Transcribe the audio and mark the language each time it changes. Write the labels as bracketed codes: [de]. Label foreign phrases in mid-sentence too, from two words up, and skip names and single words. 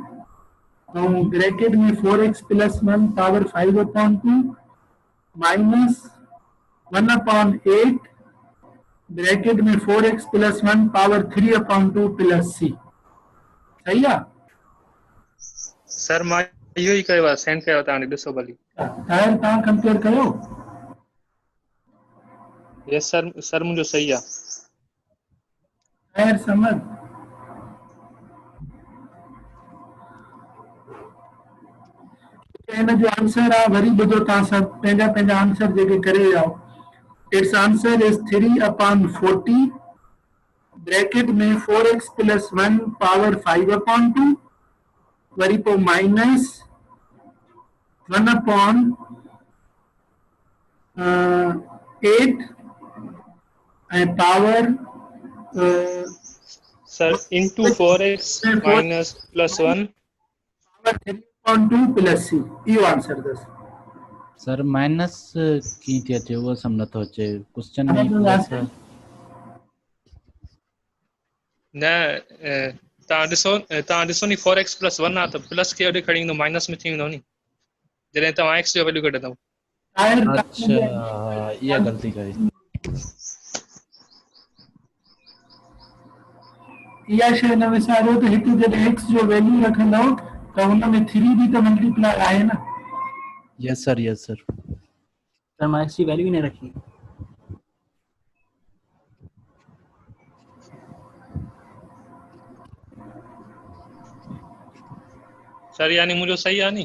[hi] और ब्रैकेट में 4x + 1 [en] power 5/2 minus 1/8 bracket [hi] में 4x + 1 [en] power 3/2 plus c. [hi] सही है [sd] सर मां इहो ई कयो आहे, सेंड कयो तव्हां ॾिसो भली। ताहिर तव्हां कंपेयर कयो। [en] yes sir [sd] मुंहिंजो सही आहे। ताहिर समझ इन जो आंसर आहे, वरी ॿुधो तव्हां सभु पंहिंजा पंहिंजा आंसर जेके करे विया। [en] its answer is 3/40 bracket में 4x + 1 power 5/2 [sd] वरी पोइ [en] minus 1/8 ऐं power sir into 4x minus +1 power 3/2 plus c. [sd] इहो आंसर अथसि। सर माइनस कीअं थी अचे उहो सम्झ नथो अचे, क्वेश्चन में प्लस आहे। न तव्हां ॾिसो नी 4x + 1 आहे त प्लस खे होॾे खणी ईंदो, माइनस में थी वेंदो नी जॾहिं तव्हां x जो वैल्यू कढंदव। अच्छा इहा ग़लती कई। इहा शइ न विसारियो त हिते जॾहिं x जो वैल्यू रखंदव त हुन में 3 बि त मल्टीप्लाई आहे न। [en] yes sir yes sir. [hi] सर मैं एक्स की वैल्यू ही नहीं रखी। [sd] सर यानी मुंहिंजो सही आहे नी।